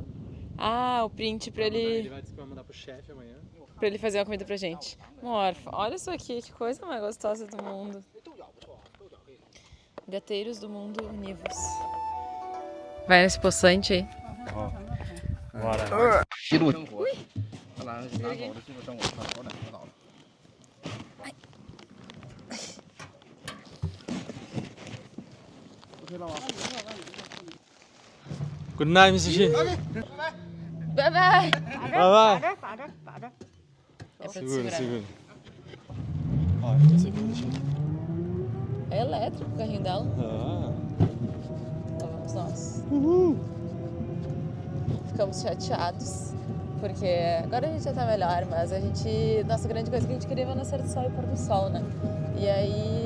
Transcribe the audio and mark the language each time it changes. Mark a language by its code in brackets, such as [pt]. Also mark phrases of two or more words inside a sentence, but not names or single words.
[pt] Ah, o print pra Ele ele vai mandar pro chefe amanhã. fazer uma comida pra gente. Morfa, olha isso aqui, que coisa mais gostosa do mundo. Gateiros do mundo univos. Vai nesse poçante aí. Bora. [zh] 记录生活，南口的记录生活，好的，知道了。 [en] Good night, Mr. Xi. Bye bye! [pt] Vai. É pra te Segura, segurar. segura. Ó, segura, deixa eu... É elétrico o carrinho dela. Ah. Lá vamos nós. Ficamos chateados, porque agora a gente já tá melhor, mas nossa grande coisa é que a gente queria ver o nascer do sol e o pôr do sol, né?